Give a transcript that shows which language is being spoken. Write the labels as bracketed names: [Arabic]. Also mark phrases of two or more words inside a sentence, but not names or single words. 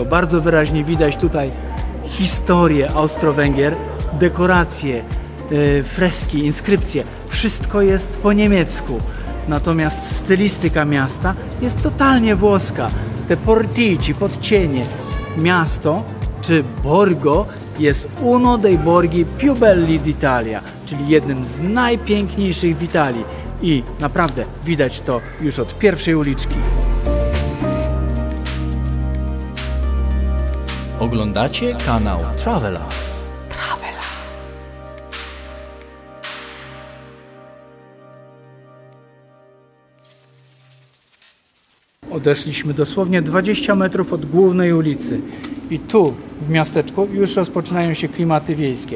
[Polish] Bardzo wyraźnie widać tutaj historię Austro-Węgier, dekoracje, freski, inskrypcje. Wszystko jest po niemiecku. Natomiast stylistyka miasta jest totalnie włoska. Te portici, podcienie. Miasto, czy Borgo, jest [Italian] uno dei borghi più belli d'Italia, [Polish] czyli jednym z najpiękniejszych w Italii. I naprawdę widać to już od pierwszej uliczki. Oglądacie kanał Travela. Odeszliśmy dosłownie 20 metrów od głównej ulicy i tu w miasteczku już rozpoczynają się klimaty wiejskie.